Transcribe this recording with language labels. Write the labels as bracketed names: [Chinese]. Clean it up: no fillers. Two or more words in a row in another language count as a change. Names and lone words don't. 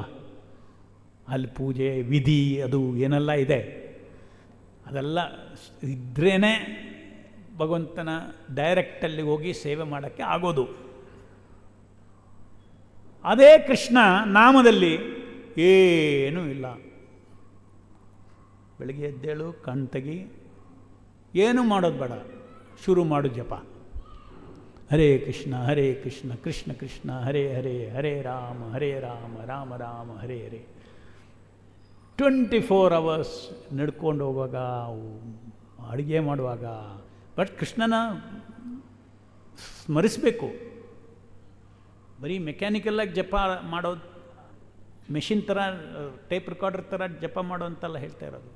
[Kannada] ಅಲ್ಲಿ ಪೂಜೆ ವಿಧಿ ಅದು ಏನೆಲ್ಲ ಇದೆ, ಅದೆಲ್ಲ ಇದ್ರೇ ಭಗವಂತನ ಡೈರೆಕ್ಟಲ್ಲಿ ಹೋಗಿ ಸೇವೆ ಮಾಡೋಕ್ಕೆ ಆಗೋದು. ಅದೇ ಕೃಷ್ಣ ನಾಮದಲ್ಲಿ ಏನೂ ಇಲ್ಲ. ಬೆಳಗ್ಗೆ ಎದ್ದೇಳು, ಕಣ್ ತೆಗಿ, ಏನೂ ಮಾಡೋದು ಬೇಡ, ಶುರು ಮಾಡು ಜಪ. [Sanskrit] ಹರೇ ಕೃಷ್ಣ ಕೃಷ್ಣ ಕೃಷ್ಣ ಹರೇ ಹರೇ, ಹರೇ ರಾಮ ರಾಮ ರಾಮ ಹರೇ ಹರೇ. [Kannada] 24 hours ನಡ್ಕೊಂಡು ಹೋಗುವಾಗ, ಅಡುಗೆ ಮಾಡುವಾಗ, ಬಟ್ ಕೃಷ್ಣನ ಸ್ಮರಿಸಬೇಕು. ಬರೀ ಮೆಕ್ಯಾನಿಕಲಾಗಿ ಜಪ ಮಾಡೋದು, ಮೆಷಿನ್ ಥರ, ಟೇಪ್ ರೆಕಾರ್ಡರ್ ಥರ ಜಪ ಮಾಡೋ ಅಂತೆಲ್ಲ ಹೇಳ್ತಾ ಇರೋದು.